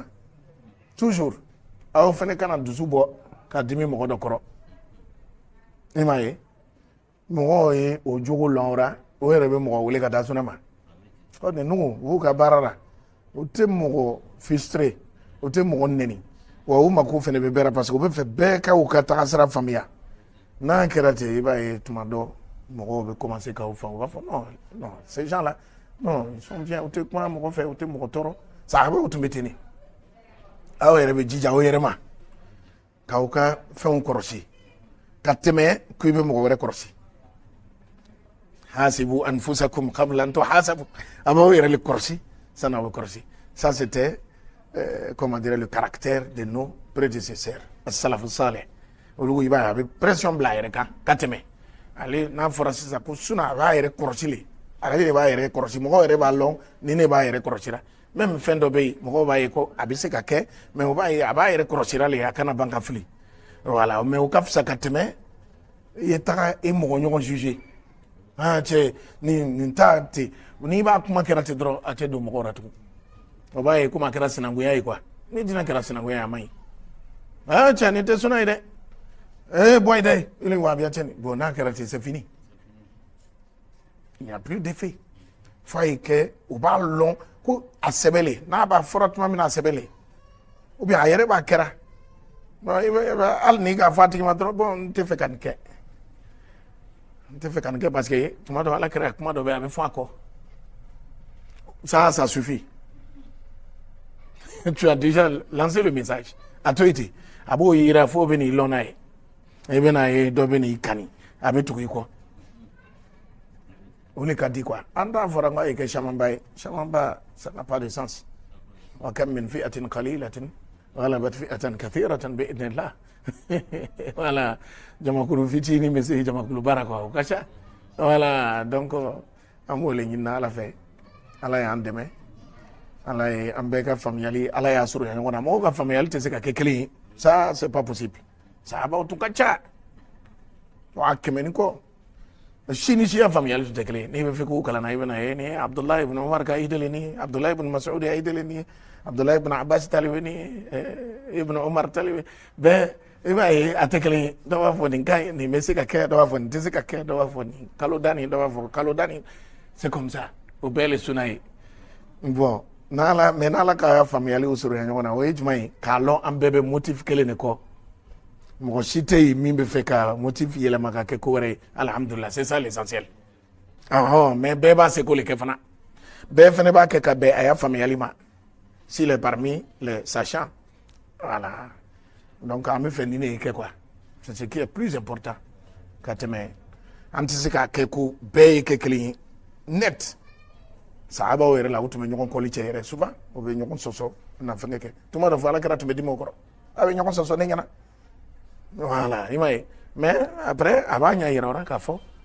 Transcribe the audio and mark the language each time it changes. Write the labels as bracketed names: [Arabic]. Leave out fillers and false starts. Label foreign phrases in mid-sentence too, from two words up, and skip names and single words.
[Bambara] toujours aw fana kana dusu bɔ ka dimi mɔgɔ dɔ kɔrɔ i m'a ye mɔgɔw ye o jogo lɔn o la o yɛrɛ bɛ mɔgɔ wele ka da sunɛ ma ɔ nin nugu u b'u ka baara la o tɛ mɔgɔ frustré o tɛ mɔgɔ nɛni wa u mako fana bɛ bɛɛ la parce que u bɛ fɛ bɛɛ ka u ka tagasira faamuya n'a kɛra ten i b'a ye tuma dɔ mɔgɔw bɛ commencer k'aw fan u b'a fɔ [French] non ces gens là non ils sont bien [Bambara] u tɛ kuma mɔgɔ fɛ u tɛ mɔgɔ tɔɔrɔ sahabaw tun bɛ ten de aw yɛrɛ bɛ jija aw yɛrɛ ma k'aw ka fɛnw kɔlɔsi ka tɛmɛ k'i bɛ mɔgɔ wɛrɛ kɔlɔsi [Arabic] حاسبوا أنفسكم قبل أن تحاسبوا [Bambara] a b'aw yɛrɛ le kɔlɔsi sanni aw bɛ kɔlɔsi [French] ça c'était comment dire le caractère de nos prédécesseurs [Arabic] السلف الصالح [Bambara] olu i b'a ye a bɛ pression bila a yɛrɛ kan ka tɛmɛ ale n'a fɔra sisan ko Sunna a b'a yɛrɛ kɔlɔsi le ale de b'a yɛrɛ kɔlɔsi mɔgɔw yɛrɛ b'a lɔn ni ne b'a yɛrɛ kɔlɔsira même fɛn dɔ bɛ yen mɔgɔw b'a ye ko a bɛ se ka kɛ mais o b'a ye a b'a yɛrɛ kɔlɔsira le a kana ban ka fili [French] voilà mais [Bambara] o ka fisa ka tɛmɛ i ye taga i mɔgɔ ɲɔgɔn juger cɛ nin ta ten n'i b'a kuma kɛra ten dɔrɔn a tɛ don mɔgɔw la tugun o b'a ye komi a kɛra sinankunya ye quoi ni diinɛ kɛra sinankunya ye a man ɲi cɛ nin tɛ Sunna ye dɛ bɔ ye dɛ ili wahabiya tɛ nin bon n'a kɛra ten [French] c'est fini il n'y a plus d'effet [Bambara] f'a ye kɛ u b'a lɔn ko a sɛbɛnlen n'a b'a fɔra tuma min na a sɛbɛnlen [French] ou bien [Bambara] a yɛrɛ b'a kɛra hali n'i k'a fɔ a tigi ma dɔrɔn bon n tɛ fɛ ka nin kɛ n tɛ fɛ ka nin kɛ [French] parce que [Bambara] tuma dɔ ala kɛra kuma dɔ bɛ a bɛ fɔ a kɔ [French] ça suffit tu as déjà lancé le message [Bambara] a to yen ten a b'o yira fo bɛ n'i lɔn n'a ye i bɛ n'a ye dɔ bɛ n'i kani a bɛ tugu i kɔ o de ka di quoi an t'a fɔra ko a ye kɛ camanba ye camanba [French] ça n'a pas de sens [Bambara] wa [Arabic] كم من فئة قليلة غلبت فئة كثيرة بإذن الله [Bambara] voilà jamakulu fitinin bɛ se jamakulu baara quoi o ka ca [French] voilà donc [Bambara] an b'o le ɲini ala fɛ ala y'an dɛmɛ ala ye an bɛɛ ka faamuyali ala y'a surunya ɲɔgɔn na mɔgɔw ka faamuyali tɛ se ka kɛ kelen ye [French] ça c'est pas possible [Bambara] sahabaw tun ka ca wa kɛmɛ ni kɔ si ni siya faamuyali tun tɛ kelen ye n'i bɛ fɛ k'u kalanna i bɛ na ye nin ye Abdullahi ibn Umar ka idole nin ye Abdullahi ibn Mas'ud ya idole nin ye Abdullahi ibn Abbas talibe nin ye ibn Umar talibe bɛɛ i b'a ye a tɛ kelen ye dɔ b'a fɔ nin ka ɲi nin bɛ se ka kɛ dɔ b'a fɔ nin tɛ se ka kɛ dɔ b'a fɔ nin kalo da nin dɔ b'a fɔ kalo da nin [French] c'est comme ça [Bambara] o bɛɛ le Sunna ye bon n'ala ka faamuyaliw surunya ɲɔgɔn na o ye jumɛn ye k'a lɔn an bɛɛ bɛ motif kelen de kɔ mɔgɔ si tɛ yen min bɛ fɛ ka motif yɛlɛma ka kɛ ko wɛrɛ ye alhamdulilah [French] c'est ça l'essentiel mais [Bambara] bɛɛ b'a seko le kɛ fana bɛɛ fana b'a kɛ ka bɛn a y'a faamuyali ma [French] s'il est parmi les sachants voilà donc [Bambara] an bɛ fɛ nin de ye kɛ [French] quoi c'est ce qui est plus important [Bambara] ka tɛmɛ an tɛ se k'a kɛ ko bɛɛ ye kɛ kelen ye net sahabaw yɛrɛ la u tun bɛ ɲɔgɔn kɔli cɛ yɛrɛ souvent u bɛ ɲɔgɔn sɔsɔ na fɛnkɛ kɛ tuma dɔ fɔ ala kɛra tun bɛ dimi o kɔrɔ a bɛ ɲɔgɔn sɔsɔ ne ɲɛna voilà i m'a ye [French] mais après [Bambara] a b'a ɲɛ yira o la k'a fɔ